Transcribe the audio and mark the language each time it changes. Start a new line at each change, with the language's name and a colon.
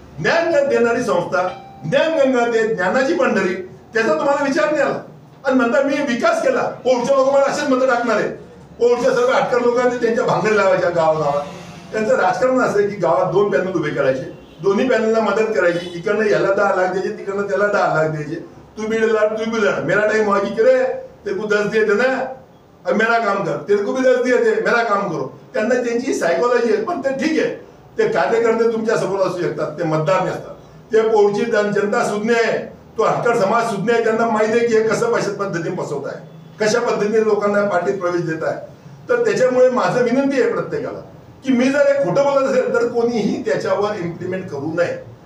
Marathi: ज्ञान देणारी संस्था, ज्ञानगंगा, ते ज्ञानाची पंढरी, त्याचा तुम्हाला विचार नाही आला. आणि म्हणता मी विकास केला. पोळच्या लोक मला असेच मतं टाकणार आहे. पोळच्या सर्व 8 लोकांनी त्यांच्या भांगडी लावायच्या गावागावात. त्यांचं राजकारण असं की गावात 2 पॅनल उभे करायचे, दोन्ही पॅनलला मदत करायची, इकडनं याला 10 लाख द्यायचे, तिकडनं त्याला 10 लाख द्यायचे.
Hindi: तू भी लड़ मेरा टाइम हुआ की करे तेरे को 10 दिए थे ना, अब मेरा काम कर, तेरे को भी 10 दिए थे, मेरा काम करो.
Marathi: त्यांना त्यांची सायकोलॉजी आहे, पण ते ठीक आहे, ते कार्यकर्ते तुमच्या समोर असू शकतात, ते मतदार नसतात. ते पोळची जनता सुज्ञ आहे, तो हटकर समाज सुज्ञ आहे, त्यांना माहिती आहे की हे कसं पद्धतीने फसवत आहे, कशा पद्धतीने लोकांना पार्टीत प्रवेश देत आहे. तर त्याच्यामुळे माझं विनंती आहे प्रत्येकाला की मी जर हे खोटं बोलत असेल तर कोणीही त्याच्यावर इम्प्लिमेंट करू नये.